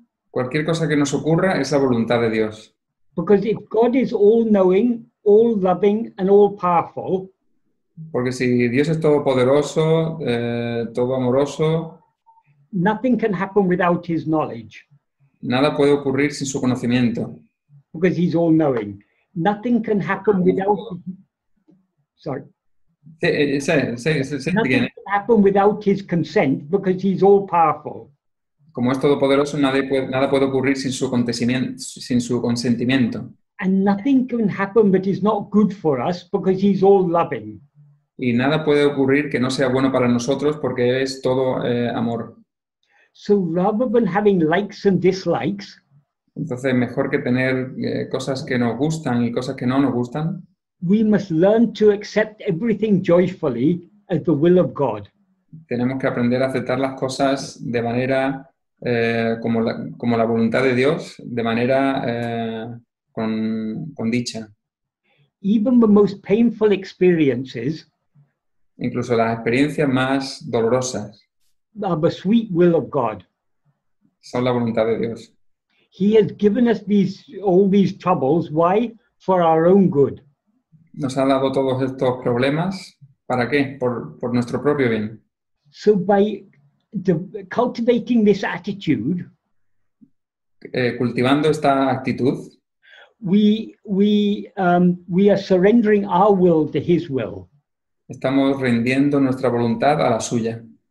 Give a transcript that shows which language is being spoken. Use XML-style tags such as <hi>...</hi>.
<es>Cualquier cosa que nos ocurra es la voluntad de Dios.</es> <en>Because if God is all-knowing, all-loving, and all-powerful,</en> <es>Porque si Dios es todopoderoso, todo amoroso,</es> <en>nothing can happen without his knowledge.</en> <es>nada puede ocurrir sin su conocimiento.</es> <en>Because he's all-knowing. Nothing can happen without... Sorry. Nothing can happen without his consent because he's all-powerful.</en> <es>Como es todopoderoso, nada puede ocurrir sin su consentimiento.</es> <en>And nothing can happen that is not good for us because he's all-loving.</en> <es>Y nada puede ocurrir que no sea bueno para nosotros porque Él es todo amor.</es> <en>So rather than having likes and dislikes,</en> <es>Entonces, mejor que tener cosas que nos gustan y cosas que no nos gustan,</es> <en>we must learn to accept everything joyfully as the will of God.</en> <es>tenemos que aprender a aceptar las cosas de manera como la voluntad de Dios, de manera con dicha.</es> <en>Even the most painful experiences</en> <es>Incluso las experiencias más dolorosas</es> <en>are the sweet will of God.</en> <es>son la voluntad de Dios.</es> <en>He has given us all these troubles. Why? For our own good.</en> <es>Nos ha dado todos estos problemas. ¿Para qué? Por nuestro propio bien.</es> <en>So by cultivating this attitude,</en> <es>Cultivando esta actitud,</es> <en>we are surrendering our will to His will.</en> <es>estamos rindiendo nuestra voluntad a la suya.</es>